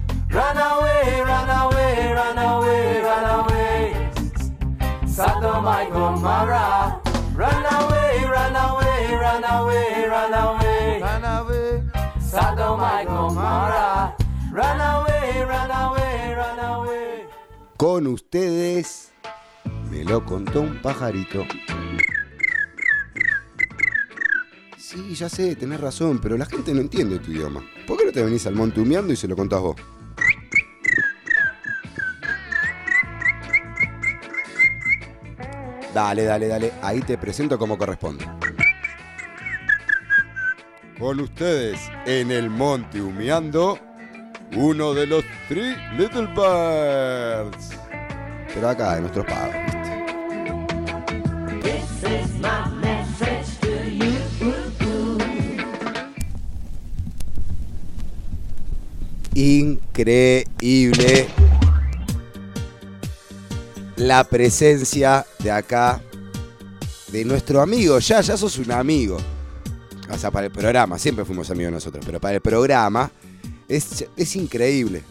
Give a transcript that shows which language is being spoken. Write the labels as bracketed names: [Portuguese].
[English] Run away, run away, run away, run away. Sodom and Gomorrah. Run away, run away, run away, run away. Run away. Sodom and Gomorrah. Run away, run away, run away. [Spanish] Con ustedes, me lo contó un pajarito. Sí, ya sé, tenés razón, pero la gente no entiende tu idioma. ¿Por qué no te venís al monte humeando y se lo contás vos? Dale, dale, dale. Ahí te presento como corresponde. Con ustedes, en el monte humeando, uno de los Three Little Birds. Pero acá, en nuestro pago, ¿viste? [English] This is my message to you. [Spanish] Increíble la presencia de acá, de nuestro amigo. Ya, ya sos un amigo. O sea, para el programa, siempre fuimos amigos nosotros, pero para el programa es increíble.